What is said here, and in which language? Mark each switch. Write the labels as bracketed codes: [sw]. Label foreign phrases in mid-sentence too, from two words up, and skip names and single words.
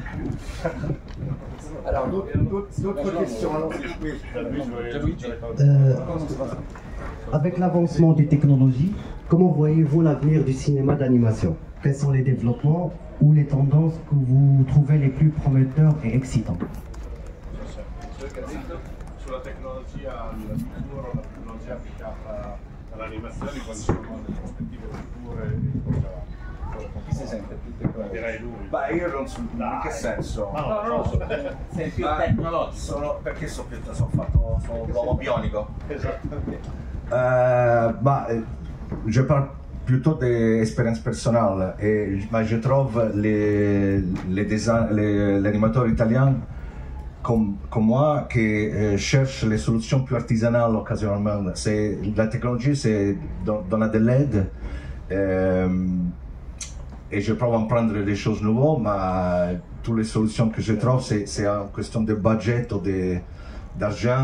[fr] Alors, d'autres questions? Avec l'avancement des technologies, comment voyez-vous l'avenir du cinéma d'animation? Quels sont les développements ou les tendances que vous trouvez les plus prometteurs et excitants? [it] Sulla tecnologia, al futuro, la tecnologia applicata all'animazione, quali sono le prospettive future? Chi si sente più tecnologico? Direi lui. Beh, io non so in che senso. No, sei più tecnologico. Perché sono l'uomo bionico. Esattamente. [fr] Je parle plutôt des expériences personnelles, mais je trouve les animateurs italiens comme moi qui cherchent les solutions plus artisanales occasionnellement. La technologie, c'est donner de l'aide. Et je prends à prendre des choses nouvelles, mais toutes les solutions que je trouve, c'est une question de budget ou d'argent.